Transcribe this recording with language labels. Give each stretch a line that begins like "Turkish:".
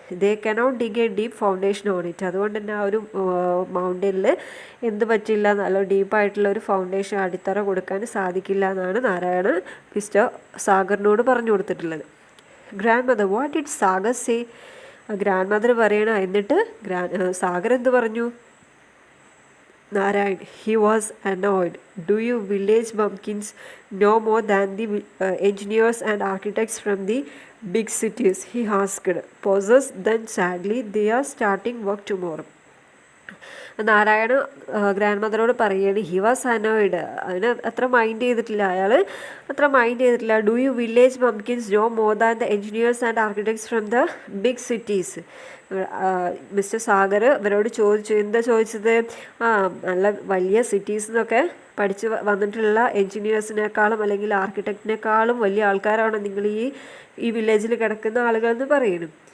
English: They cannot dig a deep foundation on it.
Malayalam: അതുകൊണ്ട് തന്നെ ആ ഒരു മൗണ്ടനിൽ എന്ത് പറ്റില്ല, നല്ല ഡീപ്പായിട്ടുള്ള ഒരു ഫൗണ്ടേഷൻ, അടിത്തറ കൊടുക്കാൻ സാധിക്കില്ല എന്നാണ് നാരായണ മിസ്റ്റർ സാഗറിനോട് പറഞ്ഞു കൊടുത്തിട്ടുള്ളത്.
English: Grandmother, what did Sagar say?
Malayalam: Grand mother പറയണ, എന്നിട്ട് സാഗർ എന്ത് പറഞ്ഞു?
English: Narayan. He was annoyed. Do you village bumpkins know more than the engineers and architects from the big cities? He asked. Pauses, then sadly, they are starting work tomorrow.
Malayalam: Narayana grand മദറോട് പറയുകയാണ്
English: He was annoyed.
Malayalam: അതിന് അത്ര mind ചെയ്തിട്ടില്ല, അയാൾ അത്ര mind ചെയ്തിട്ടില്ല.
English: Do you village pumpkins know more than the engineers and architects from the big cities?
Malayalam: Mister Sagar ഇവരോട് ചോദിച്ചു. എന്താ ചോദിച്ചത്? നല്ല വലിയ സിറ്റീസ് എന്നൊക്കെ പഠിച്ച് വന്നിട്ടുള്ള എൻജിനീയേഴ്സിനേക്കാളും അല്ലെങ്കിൽ ആർക്കിടെക്റ്റിനേക്കാളും വലിയ ആൾക്കാരാണ് നിങ്ങൾ ഈ വില്ലേജിൽ കിടക്കുന്ന ആളുകളെന്ന് പറയുന്നു.